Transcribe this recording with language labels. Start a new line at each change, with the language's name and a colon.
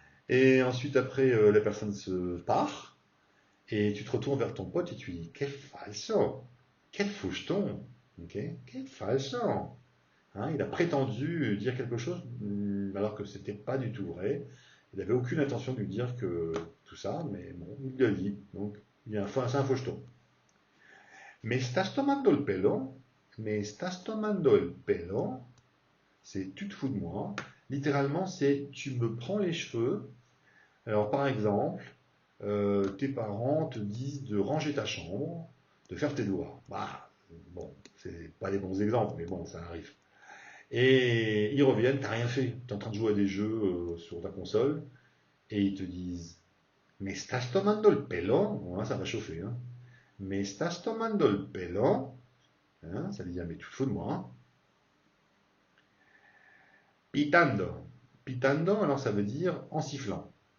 French: Et ensuite après, la personne se part et tu te retournes vers ton pote et tu lui dis quel falso, quel faucheton, ok, quel falso. Hein, il a prétendu dire quelque chose alors que c'était pas du tout vrai. Il n'avait aucune intention de lui dire que tout ça, mais bon, il l'a dit. Donc, c'est un faucheton.
Spanish: Me estás tomando el pelo? Me estás tomando el pelo?
French: C'est tu te fous de moi. Littéralement, c'est tu me prends les cheveux. Alors, par exemple, tes parents te disent de ranger ta chambre, de faire tes devoirs. Bah, bon, c'est pas des bons exemples, mais bon, ça arrive. Et ils reviennent, t'as rien fait, t'es en train de jouer à des jeux sur ta console, et ils te disent
Spanish: Me estás tomando el pelo?
French: Bon, là, ça va chauffer, hein.
Spanish: Me estás tomando el pelo?
French: Hein, ça veut dire Mais tu te fous de moi, hein. Pitando. Pitando, alors ça veut dire en sifflant.